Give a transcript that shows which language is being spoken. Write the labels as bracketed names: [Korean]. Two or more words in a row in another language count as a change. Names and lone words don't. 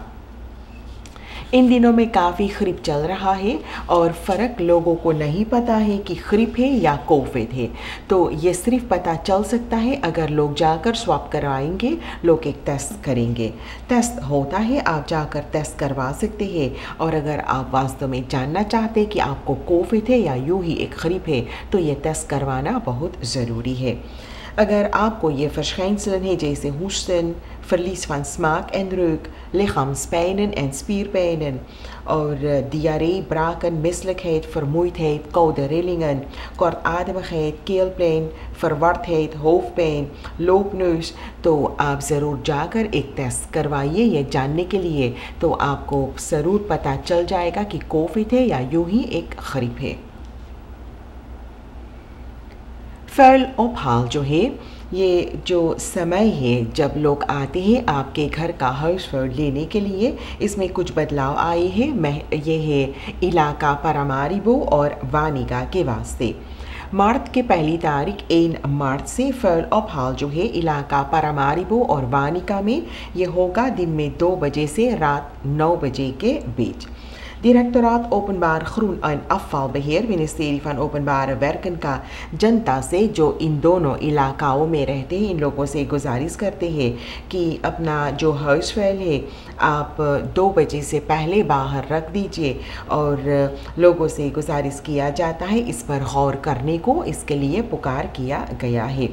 [Caribbean Hindustani] इन दिनों में काफ़ी खरीप चल रहा है और फ़र्क लोगों को नहीं पता है कि खरीप है या कोविड है, तो ये सिर्फ पता चल सकता है अगर लोग जाकर स्वाब करवाएंगे, लोग एक टेस्ट करेंगे। टेस्ट होता है, आप जाकर टेस्ट करवा सकते हैं। और अगर आप वास्तव में जानना चाहते हैं कि आपको कोविड है या यूँ ही एक खरीप है, तो ये टेस्ट करवाना बहुत ज़रूरी है। अगर आपको ये verschijnselen है जैसे [Dutch] hoesten, verlies van smaak en reuk, lichaamspijnen en spierpijnen [Caribbean Hindustani] और [Dutch] diarree, braken, misselijkheid, vermoeidheid, koude rillingen, kortademigheid, keelpijn, verwardheid, hoofdpijn, loopneus, [Caribbean Hindustani] तो आप ज़रूर जाकर एक टेस्ट करवाइए ये जानने के लिए, तो आपको ज़रूर पता चल जाएगा कि कोविड है या यूँ ही एक खरीप है। फल ophaal जो है, ये जो समय है जब लोग आते हैं आपके घर का huisvuil लेने के लिए, इसमें कुछ बदलाव आए हैं। ये है इलाका Paramaribo और वानिका के वास्ते। मार्च के 1 तारीख 1 मार्च से फल ophaal जो है इलाका Paramaribo और वानिका में ये होगा दिन में 2 बजे से रात 9 बजे के बीच। Directoraat Openbaar Groen en Afvalbeheer, ministerie van Openbare Werken का जनता से जो इन दोनों इलाकाओं में रहते हैं, इन लोगों से गुजारिश करते हैं कि अपना जो huisvuil है आप 2 बजे से पहले बाहर रख दीजिए और लोगों से गुजारिश किया जाता है इस पर गौर करने को, इसके लिए पुकार किया गया है।